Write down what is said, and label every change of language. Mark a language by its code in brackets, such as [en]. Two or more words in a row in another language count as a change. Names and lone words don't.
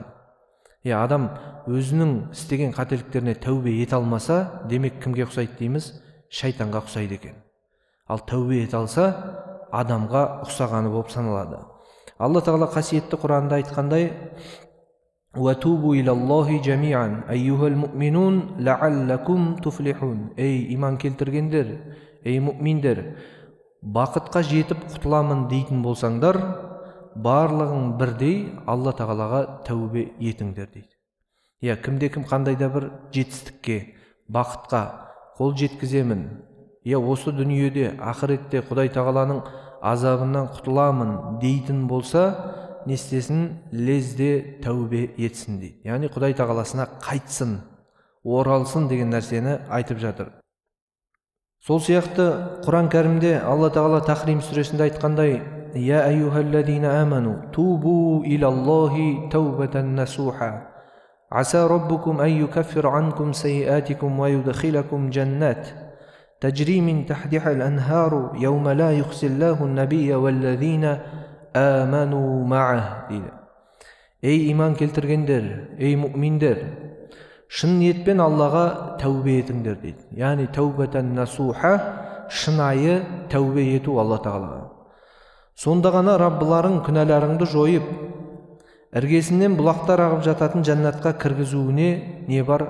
[kk] Адам өзінің істеген қателіктеріне тәубе ете алмаса, демек кімге ұқсайды дейміз? Шайтанға ұқсайды екен. Ал тәубе ете алса, адамға ұқсағаны болып саналады. Алла тағала қасиетті Құранда айтқандай: [ar] «وتوبوا إلى الله جميعا أيها المؤمنون لعلكم تفلحون». [kk] Ей иман келтіргендер, ей мұъминдер, бақытқа жетіп құтыламын дейтін болсаңдар, барлығың бірдей Алла тағалаға тәубе етіңдер дейді. Кімде-кім қандайда бір жетістікке, бақытқа қол жеткіземін, осы дүниеде, ақыретте Құдай тағаланың азабынан құтыламын дейтін болса, не істесін? Лезде тәубе етсін дейді. Яғни Құдай тағаласына қайтсын, оралсын деген нәрсені айтып жатыр. Сол сияқты Құран кәрімде Алла тағала Тахрим сүресінде айтқандай: [ar] «يا أيها الذين آمنوا توبوا إلى الله توبة نصوحا. عسى ربكم أن يكفر عنكم سيئاتكم ويدخلكم جنات. تجري من تحتها الأنهار يوم لا يخزي الله النبي والذين آمنوا معه» дейді. [kk] Ей иман келтіргендер, ей мұъминдер, шын ниетпен Аллаға тәубе етіңдер дейді. Яғни [ar] توبة نصوحا, [kk] шынайы тәубе ету Алла тағалаға. Сонда ғана Раббыларың күнәларыңды жойып, іргесінен бұлақтар ағып жататын жәннатқа кіргізуіне не бар?